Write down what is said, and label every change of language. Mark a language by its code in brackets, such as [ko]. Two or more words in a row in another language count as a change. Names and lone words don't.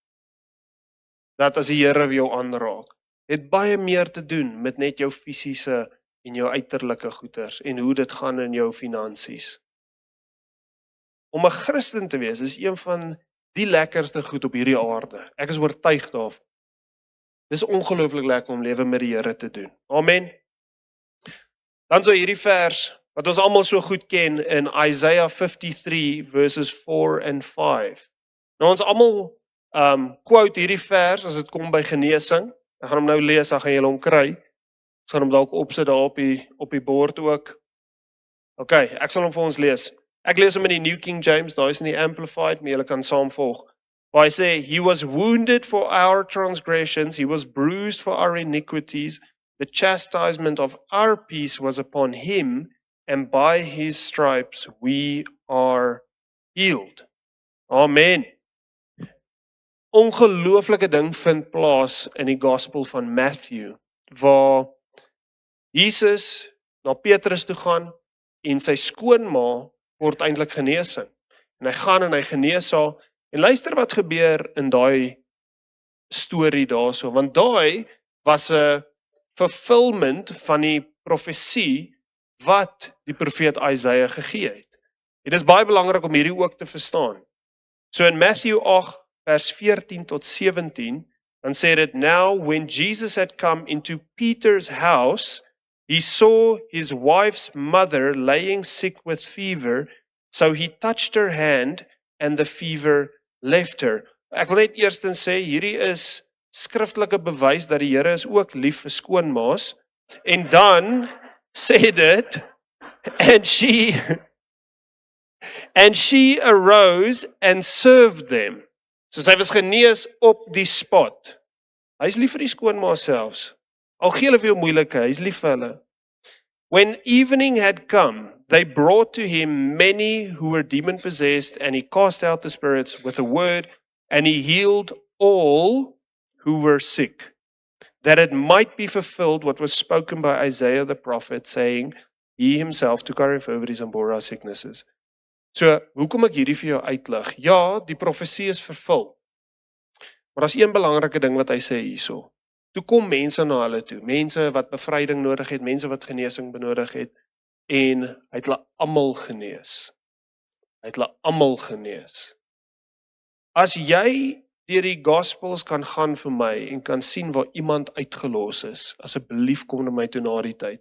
[af] Dat as die Here jou aanraak, het baie meer te doen met net jou fisiese en jou uiterlike goeders en hoe dit gaan in jou finansies. Om 'n Christen te wees is een van die lekkerste goed op hierdie aarde. Ek is oortuig daarvan. Dis ongelooflik lekker om lewe met die Here te doen. Amen. Dan so hierdie vers wat ons almal so goed ken in Isaiah 53 [en] verses 4 and 5. [af] Nou ons almal quote hierdie vers as dit kom by genesing. Ek gaan hom nou lees, dan gaan julle hom kry. Ek gaan hom dalk opsit daar op die bord ook. OK, ek sal hom vir ons lees. Ek lees hom in die New King James, daar is in die Amplified, maar julle kan saam volg. Waar hy sê, [en] he was wounded for our transgressions, he was bruised for our iniquities, the chastisement of our peace was upon him, and by his stripes we are healed. [af] Amen. Ongelooflike ding vind plaas in die Gospel van Matthew, waar Jesus na Petrus toe gaan en sy skoonma word eintlik genesing. En hy gaan en hy genees haar. En luister wat gebeur in daai storie daarso, want daai was 'n fulfillment van die profesie wat die profeet Isaiah gegee het. Dit is baie belangrik om hierdie ook te verstaan. So in Matthew 8 vers 14 tot 17, dan sê dit, [en] now when Jesus had come into Peter's house, he saw his wife's mother laying sick with fever, so he touched her hand and the fever left her. [af] Ek wil net eerstens sê, hierdie is skriftelike bewys dat die Here is ook lief vir skoonmaas. En dan sê dit, [en] and she arose and served them. [af] So sy was genees op die spot. Hy is lief vir die skoonmaas selfs. Al gee hulle vir jou moeilike, hy is lief vir hulle. [en] When evening had come, they brought to him many who were demon-possessed, and he cast out the spirits with a word, and he healed all who were sick, that it might be fulfilled what was spoken by Isaiah the prophet, saying, he himself took our infirmities and bore our sicknesses. [af] So, hoekom ek hierdie vir jou uitlig? Ja, die profesie is vervul. Maar daar's een belangrike ding wat hy sê hierso. Toe kom mense na hulle toe, mense wat bevryding nodig het, mense wat genesing benodig het, en hy het hulle almal genees. Hy het hulle almal genees. As jy deur die Gospels kan gaan vir my en kan sien waar iemand uitgelos is, asseblief kom na my toe na die tyd.